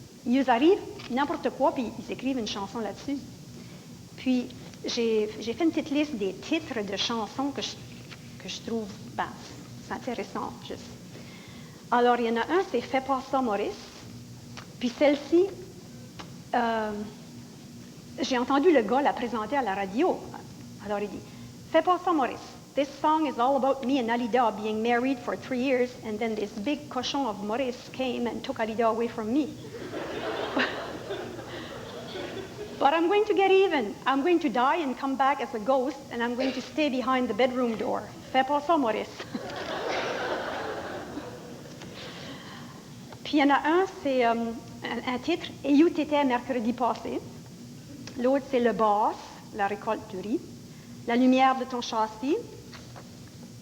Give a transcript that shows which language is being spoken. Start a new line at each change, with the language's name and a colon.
French: Ils arrivent n'importe quoi, puis ils écrivent une chanson là-dessus. Puis, j'ai fait une petite liste des titres de chansons que je trouve, c'est intéressant, juste. Alors, il y en a un, c'est « Fais pas ça, Maurice ». Puis celle-ci, j'ai entendu le gars la présenter à la radio. Alors, il dit « Fais pas ça, Maurice.
English: This song is all about me and Alida being married for 3 years, and then this big cochon of Maurice came and took Alida away from me. But I'm going to get even. I'm going to die and come back as a ghost, and I'm going to stay behind the bedroom door.
French: Fais pas ça, Maurice. » Puis il y en a un, c'est un titre, « Et où t'étais mercredi passé ». L'autre, c'est « Le boss », la récolte du riz. « La lumière de ton châssis ».